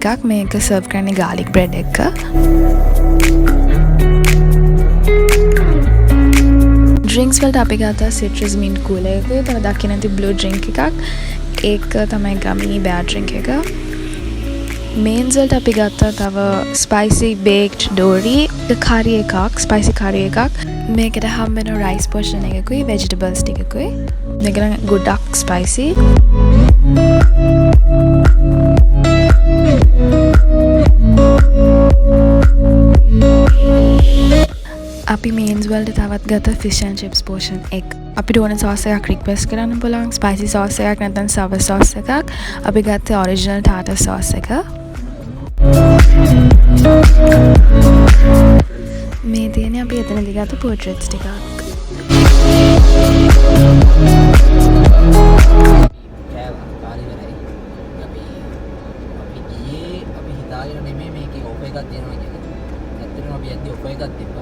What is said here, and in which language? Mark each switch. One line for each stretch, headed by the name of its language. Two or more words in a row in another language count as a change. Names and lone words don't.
Sinhala: මේක සර්ව් කරන්නේ
English: garlic bread
Sinhala: එක. ඩ්‍රින්ක්ස් වලට අපි ගත්ත
English: citrus mint cooler
Sinhala: එක. තව දකින්න තියෙන
English: blue drink
Sinhala: එකක්. ඒක තමයි
English: gummy bear drink
Sinhala: එක. මේන්ස් වලට අපි ගත්ත තව
English: spicy baked dory curry
Sinhala: එකක්,
English: spicy curry
Sinhala: එකක්. මේකට හම්බෙන
English: rice portion
Sinhala: එකකුයි vegetables ටිකකුයි. මේක නම් ගොඩක් spicy. අපි මේන්ස් වලට තවත් ගත්ත
English: fish and chips portion
Sinhala: එක. අපිට ඕන sauce එකක් request කරන්න පුළුවන්.
English: spicy sauce
Sinhala: එකක් නැත්නම්
English: sour sauce
Sinhala: එකක්. අපි ගත්තේ
English: original tartar sauce
Sinhala: එක. මේ තියෙන්නේ අපි එතනදී ගත්ත portraits ටිකක්. අපි යද්දි ඔෆර් එකක් තිබ්බා.